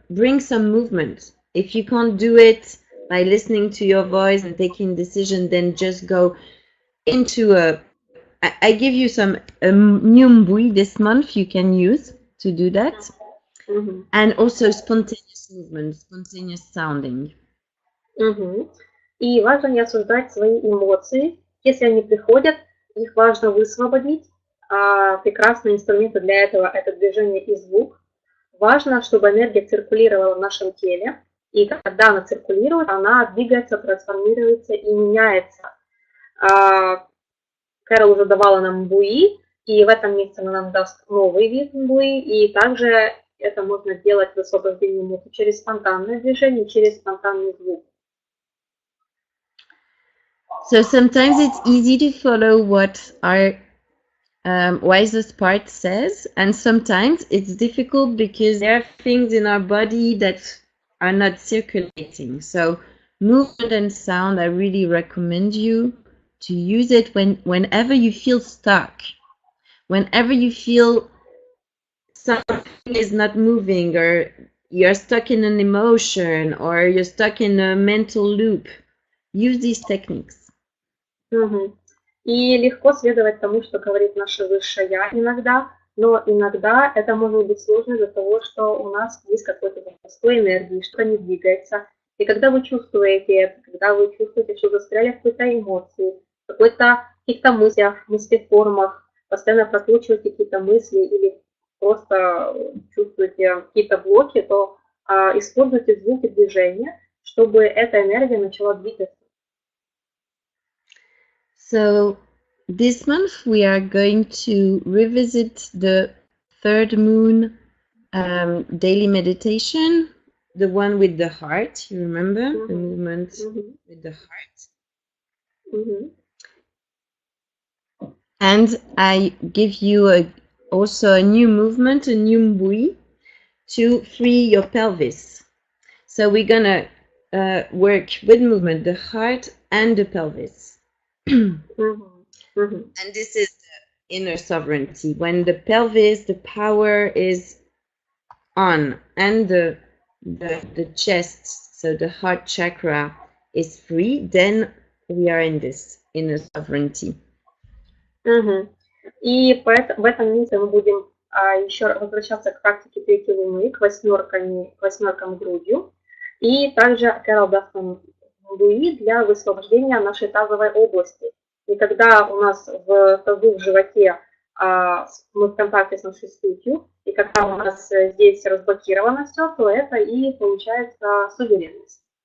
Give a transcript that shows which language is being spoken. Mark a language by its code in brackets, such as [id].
[en] Bring some movement. If you can't do it by listening to your voice and taking decision, then just go into I give you some nyumbui this month you can use to do that. And also spontaneous movement, spontaneous sounding. [ru] И важно не осуждать свои эмоции. Если они приходят, их важно высвободить. Прекрасные инструменты для этого – это движение и звук. Важно, чтобы энергия циркулировала в нашем теле. И когда она циркулирует, она двигается, трансформируется и меняется. Кэрол уже давала нам буи, и в этом месяце она нам даст новый вид буи. И также это можно делать высвобождение эмоций через спонтанное движение, через спонтанный звук. [en] So sometimes it's easy to follow what our wisest part says, and sometimes it's difficult because there are things in our body that are not circulating. So movement and sound, I really recommend you to use it whenever you feel stuck, whenever you feel something is not moving, or you're stuck in an emotion, or you're stuck in a mental loop. Use these techniques. [ru] И легко следовать тому, что говорит наше высшее Я иногда, но иногда это может быть сложно из-за того, что у нас есть какой-то застой энергии, что не двигается. И когда вы чувствуете это, когда вы чувствуете, что застряли в какой-то эмоции, в каких-то мыслях, мыслеформах, постоянно прокручиваете какие-то мысли или просто чувствуете какие-то блоки, то используйте звуки движения, чтобы эта энергия начала двигаться. [en] So this month we are going to revisit the third moon daily meditation, the one with the heart. You remember the movement with the heart? And I give you also a new movement, a new mbui, to free your pelvis. So we're gonna work with movement, the heart and the pelvis. And this is the inner sovereignty. When the pelvis, the power is on, and the chest, so the heart chakra is free, then we are in this inner sovereignty. [ru] И в этом месяце мы будем еще возвращаться к практике третьей луны, к восьмеркам грудью. И также Кэрол даст нам буи для высвобождения нашей тазовой области. И когда у нас в тазу, в животе мы в контакте с нашей сутью, и когда у нас здесь разблокировано все, то это и получается суверенность.